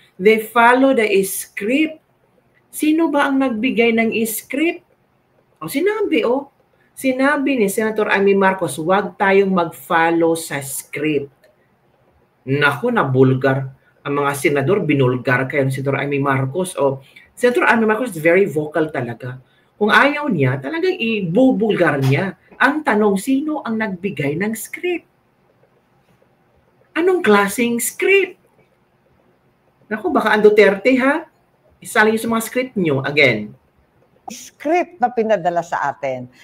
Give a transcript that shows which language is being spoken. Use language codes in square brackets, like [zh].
[en] They follow the script. [tl] Sino ba ang nagbigay ng script? Sinabi ni Senator Amy Marcos, huwag tayong mag-follow sa script. Naku, nabulgar. Ang mga senador, binulgar kayo ni Senator Amy Marcos. [en] Senator Amy Marcos is very vocal talaga. [tl] Kung ayaw niya, talagang ibubulgar niya. Ang tanong, sino ang nagbigay ng script? Anong klaseng script? Naku, baka ang Duterte ha? Isali niyo sa mga script niyo again. Script na pinadala sa atin.